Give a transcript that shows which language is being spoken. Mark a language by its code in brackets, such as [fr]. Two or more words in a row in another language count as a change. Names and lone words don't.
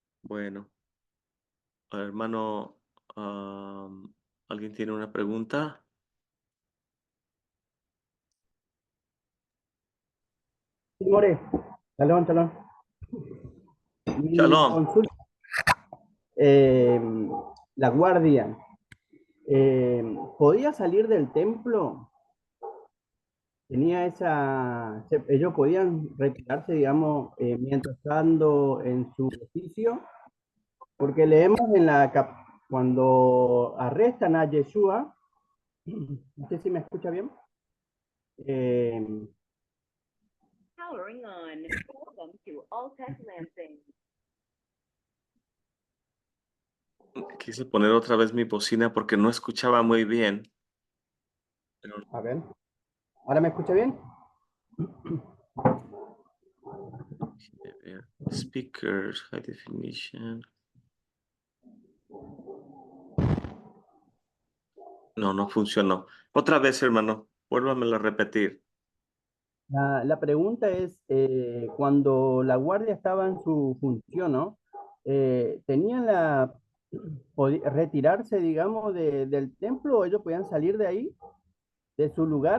[es] Bueno, hermano, ¿alguien tiene una pregunta? Sí, More, [he] שלום, שלום. [es] Mi Shalom. consulta, la guardia, ¿podía salir del templo? Tenía ellos podían retirarse, digamos, mientras estando en su oficio, porque leemos cuando arrestan a Yeshua, no sé si me escucha bien, eh, [en] Powering on. Welcome to Alltech Lansing. [es] Quise poner otra vez mi bocina porque no escuchaba muy bien. a ver, ¿ahora me escucha bien? [en] Speakers, high definition. [es] No, no funcionó. Otra vez, hermano, vuélvamelo a repetir. La pregunta es, cuando la guardia estaba en su función, ¿no? ¿Tenían retirarse, digamos, del templo o ellos podían salir de ahí, de su lugar?